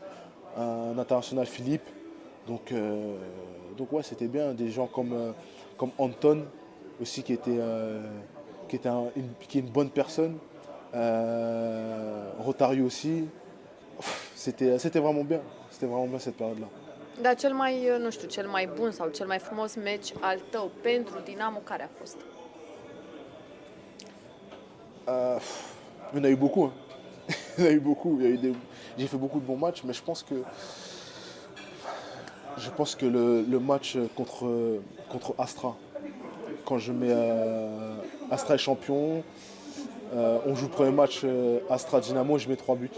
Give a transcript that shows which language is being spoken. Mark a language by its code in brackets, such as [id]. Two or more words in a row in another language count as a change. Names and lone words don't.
[fr] Un international Philippe. Donc ouais, c'était bien. Des gens comme Anton aussi qui est une bonne personne. Rotario aussi. C'était vraiment bien. C'était vraiment bien cette période-là. [ro] Dar cel mai, nu știu, cel mai bun sau cel mai frumos meci al tău pentru Dinamo, care a fost? [fr] Il y en a eu beaucoup. Hein. Il y en a eu beaucoup. J'ai fait beaucoup de bons matchs, mais je pense que le match contre Astra, quand je mets Astra est champion, on joue le premier match Astra Dynamo, je mets 3 buts.